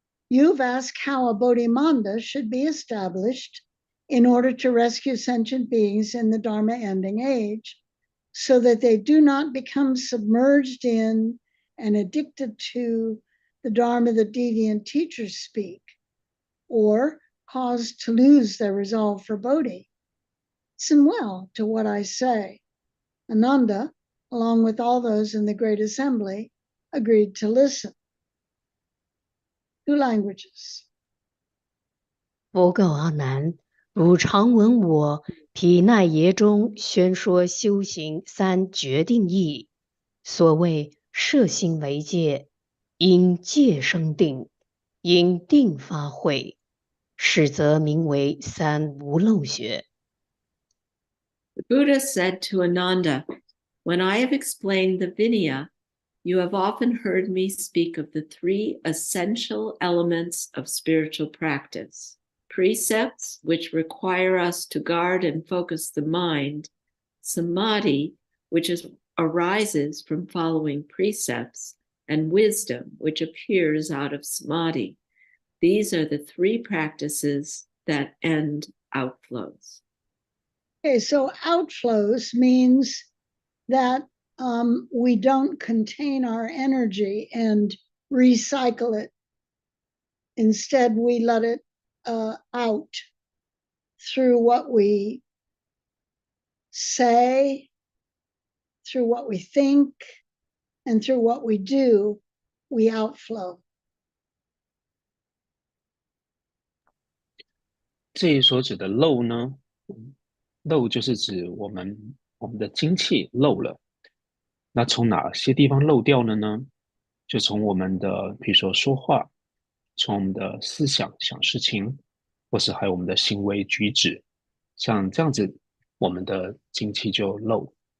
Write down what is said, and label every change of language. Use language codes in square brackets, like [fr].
[en] You've asked how a Bodhimanda should be established in order to rescue sentient beings in the Dharma ending age, so that they do not become submerged in and addicted to the Dharma the deviant teachers speak, or caused to lose their resolve for Bodhi. Listen well to what I say." Ananda, along with all those in the great assembly, agreed to listen. 2 languages. [zh] 佛告阿难：汝常闻我毗奈耶中宣说修行3决定义。所谓摄心为戒，因戒生定，因定发慧，是则名为3无漏学。 [en] The Buddha said to Ananda, "When I have explained the Vinaya, you have often heard me speak of the 3 essential elements of spiritual practice: precepts, which require us to guard and focus the mind; samadhi, which arises from following precepts; and wisdom, which appears out of samadhi. These are the 3 practices that end outflows." Okay, so outflows means that we don't contain our energy and recycle it. Instead, we let it out through what we say, through what we think, and through what we do, we outflow. [zh] 这里所指的漏呢，漏就是指我们的精气漏了。那从哪些地方漏掉了呢？就从我们的，比如说说话，从我们的思想想事情，或是还有我们的行为举止，像这样子，我们的精气就漏。